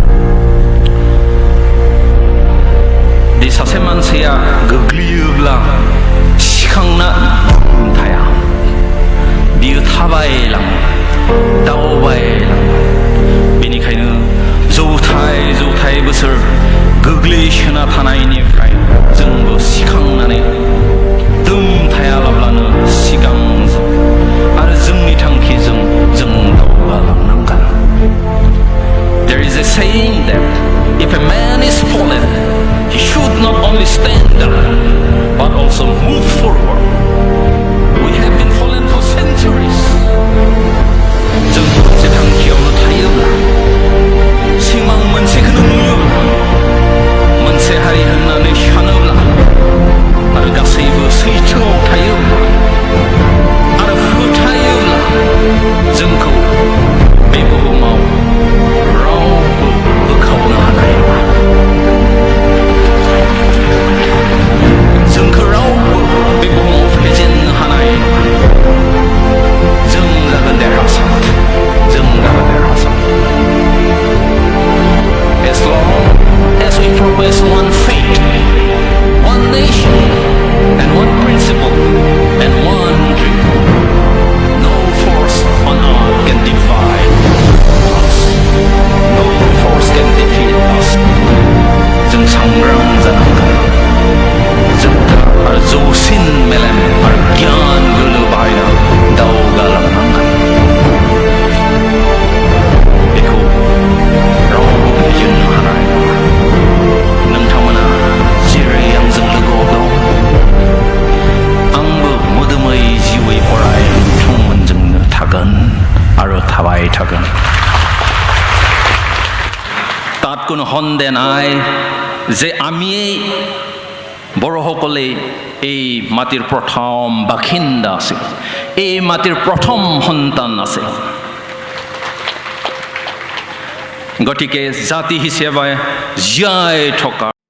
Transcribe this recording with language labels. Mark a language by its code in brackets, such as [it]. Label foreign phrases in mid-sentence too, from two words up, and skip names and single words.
[brx] दि सासे मानसिया गोग्लैयोब्ला सिखांना थाया, बियो थाबायलाङो, दावबायलाङो। बेनिखायनो जौथाय बोसोर गोग्लैसोना थानायनिफ्राय जोंबो सिखांनानै दोम थायालाब्लानो सिगां आरो जोंनि थांखिजों जों दावगालांनांगोन। [en] There is a saying that if a man is fallen, he should not only stand up but also move forward. We have been fallen for centuries. [brx] जों मोनसे थांखियावनो थायोब्ला, सिमां मोनसेखौनो नुयोब्ला, मोनसे हारि होननानै सानोब्ला आरो गासैबो सैथोआव थायोब्ला आरो फोथायोब्ला जोंखौ बे बुहुमाव रावबो बोखावनो हानाय नङा। जोंखौ रावबो बे बुहुमाव फेजेननो हानाय नङा। जों जागोन देरहासार, जों जागोन देरहासार। [en] As long as we profess one faith, one nation, and one principle, and one dream, no force on earth can divide us. No force can defeat us. [brx] जों सांग्रां जानांगोन। जोंहा आरो जौसिन मेलेम आरो गियान गोहो बाहायना दावगालांनांगोन। बेखौ रावबो फेजेननो हानाय नङा। नोंथांमोना जेरै आंजों लोगोआव दं, आंबो मोदोमै जिउयै अराय नोंथांमोनजोंनो थागोन आरो थाबाय थागोन। [as] তাত কোনো সন্দেহ নাই যে আমিয়েই বড়সকলে এই মাটিৰ প্ৰথম বাসিন্দা আছিল, এই মাটিৰ প্ৰথম সন্তান আছিল। গতিকে জাতি হিচাপে জীয়াই থকা